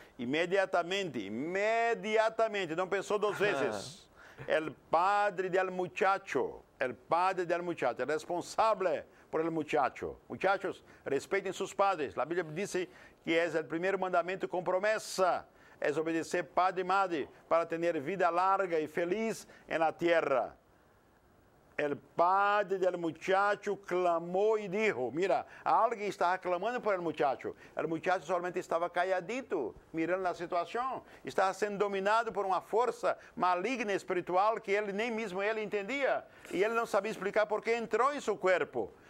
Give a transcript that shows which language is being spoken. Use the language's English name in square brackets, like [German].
[Portuguese] Imediatamente, não pensou duas vezes. [Spanish] El padre del muchacho, el responsável por el muchacho. [Portuguese] Muchachos, respeitem seus padres. A Bíblia diz que é o primeiro mandamento com promessa. É obedecer padre e madre para ter vida larga e feliz na terra. [Spanish] El padre del muchacho [Portuguese] clamou e dijo, mira, alguém estava clamando por el muchacho solamente estava calladito, mirando a situação, estava sendo dominado por uma força maligna espiritual que ele nem mesmo ele entendia, e ele não sabia explicar por que entrou em seu corpo.